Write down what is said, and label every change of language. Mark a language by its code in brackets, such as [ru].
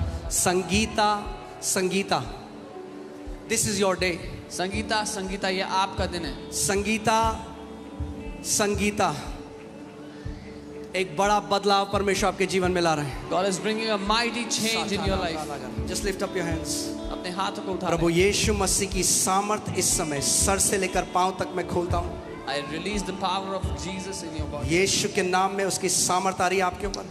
[en] Sangeeta Sangeeta This is your day. [hi] Sangeeta Sangeeta ये आपका दिन है। संगीता संगीता एक बड़ा बदलाव परमेश्वर आपके जीवन में ला रहे हैं। [en] God is bringing a mighty change in your life. Just lift up your hands. [hi] अपने अपने हाथों को उठा प्रभु लें। यीशु मसीह की सामर्थ इस समय सर से लेकर पांव तक मैं खोलता हूँ। [en] I release the power of Jesus in your body. [hi] यीशु के नाम में उसकी सामर्थ आ रही है आपके ऊपर।